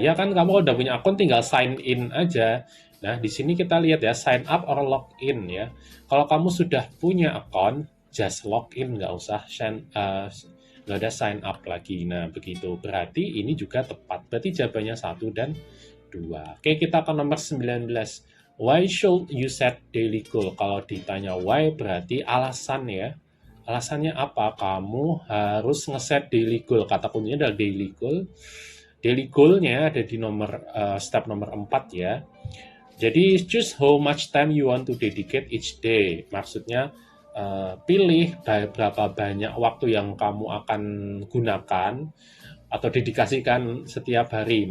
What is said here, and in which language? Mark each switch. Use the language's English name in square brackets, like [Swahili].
[Indonesian] Ya kan, kamu udah punya akun tinggal sign in aja. Nah, di sini kita lihat ya, [English] sign up or log in [Indonesian] ya. Kalau kamu sudah punya akun, [English] just log in, [Indonesian] nggak usah nggak ada sign up lagi. Nah, begitu. Berarti ini juga tepat. Berarti jawabannya 1 dan 2. Oke, kita ke nomor 19. [English] Why should you set daily goal? [Indonesian] Kalau ditanya why, berarti alasan ya. Alasannya apa? Kamu harus ngeset daily goal. Kata kuncinya adalah daily goal. Daily goal-nya ada di step nomor 4 ya. [English] Jadi, choose how much time you want to dedicate each day. [Indonesian] Maksudnya, pilih berapa banyak waktu yang kamu akan gunakan atau dedikasikan setiap hari.